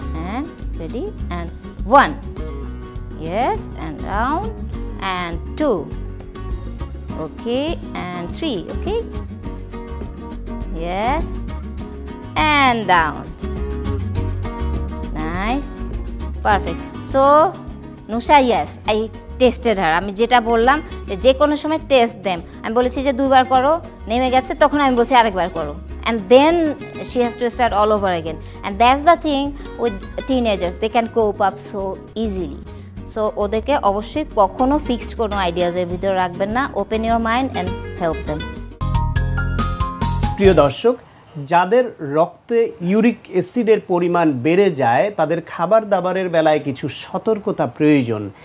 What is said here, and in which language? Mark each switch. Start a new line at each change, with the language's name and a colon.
English: And ready, and 1, yes, and down, and 2, okay, and 3, okay, yes, and down. Nice, perfect. So Nusha, yes, I tested her.
Bangla: আমি যেটা বললাম যে কোনো সময় test them, আমি বলেছি যে 2 বার করো, নেমে গেছে, তখন আমি বলছি আরেকবার করো,
English: and then she has to start all over again. And that's the thing with teenagers, they can cope up so easily.
Bangla: So ওদেরকে অবশ্যই কখনো ফিক্সড কোনো আইডিয়াজের ভিতরে রাখবেন না,
English: Open your mind and help them.
Bangla: প্রিয় দর্শক, যাদের রক্তে ইউরিক অ্যাসিডের পরিমাণ বেড়ে যায় তাদের খাবার দাবারের বেলায় কিছু সতর্কতা প্রয়োজন।